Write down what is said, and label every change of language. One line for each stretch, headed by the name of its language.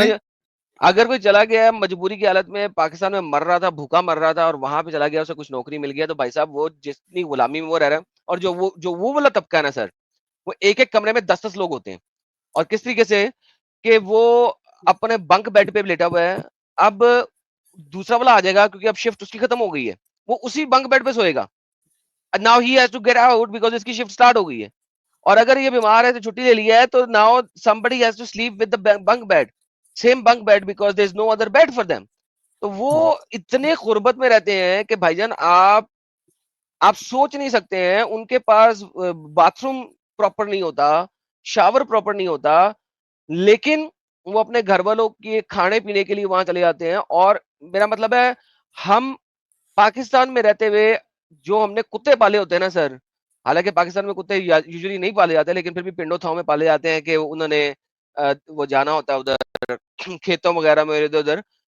Hindi: भेजा, अगर कोई चला गया है मजबूरी की हालत में, पाकिस्तान में मर रहा था, भूखा मर रहा था और वहां पे चला गया, उसे कुछ नौकरी मिल गया, तो भाई साहब वो जितनी गुलामी में वो रह रहा है, और जो वो वाला तबका है ना सर, वो एक एक कमरे में 10-10 लोग होते हैं. और किस तरीके से कि वो अपने बंक बेड पे लेटा हुआ है. अब दूसरा वाला आ जाएगा क्योंकि अब शिफ्ट उसकी खत्म हो गई है, वो उसी बंक बेड पे सोएगा.
English: now he has to get out because
Hindi: इसकी शिफ्ट स्टार्ट हो गई है. और अगर ये बीमार है तो छुट्टी ले लिया है, तो
English: Now somebody has to sleep with the bunk bed, same bunk bed because there is no other bed for them.
Hindi: तो वो इतने गुर्बत में रहते हैं कि भाईजान आप सोच नहीं सकते हैं. उनके पास बाथरूम प्रॉपर नहीं होता, शावर प्रॉपर नहीं होता, लेकिन वो अपने घर वालों के खाने पीने के लिए वहां चले जाते हैं. और मेरा मतलब है, हम पाकिस्तान में रहते हुए जो हमने कुत्ते पाले होते हैं ना सर, हालांकि पाकिस्तान में कुत्ते यूजुअली नहीं पाले जाते, लेकिन फिर भी पिंडो थाव में पाले जाते हैं कि उन्होंने वो जाना होता है उधर खेतों वगैरह में इधर उधर.